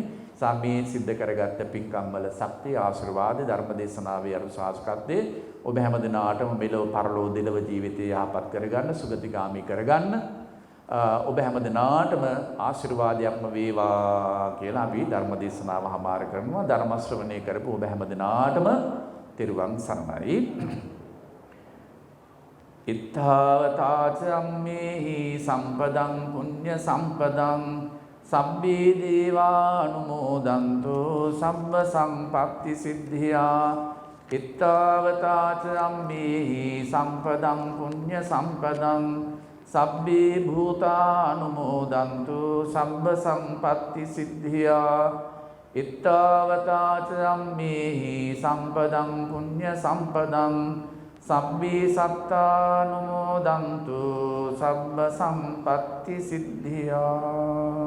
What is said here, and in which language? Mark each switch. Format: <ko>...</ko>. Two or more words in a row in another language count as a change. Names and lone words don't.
<si>සාමයේ සිද්ධ කරගත්ත පින්කම් වල ශක්තිය ආශිර්වාද ධර්ම දේශනාවේ අරුසාස්කත්වයේ ඔබ හැම දිනාටම මෙලොව පරලොව දෙලව ජීවිතේ යහපත් කරගන්න සුගතිගාමී කරගන්න ඔබ හැම දිනාටම ආශිර්වාදයක්ම වේවා කියලා අපි ධර්ම දේශනාව හමාර කරනවා. ධර්ම ශ්‍රවණය කරපු ඔබ හැම දිනාටම තෙරුවන් සරණයි.</si> <pi>ඉත්තාවතාච අම්මේහි සම්පදං පුඤ්ඤ සම්පදං සබ්බේ දේවානුමෝදන්තු සබ්බ සම්පත්ති සිද්ධියා. ඉත්තාවතාච අම්මේහි සම්පදං පුඤ්ඤ සම්පදං සබ්බේ භූතානුමෝදන්තු සබ්බ සම්පත්ති සිද්ධියා. ඉත්තාවතාච අම්මේහි සම්පදං පුඤ්ඤ සම්පදං සබ්බේ සත්තානුමෝදන්තු සබ්බ සම්පත්ති සිද්ධියා.</pi>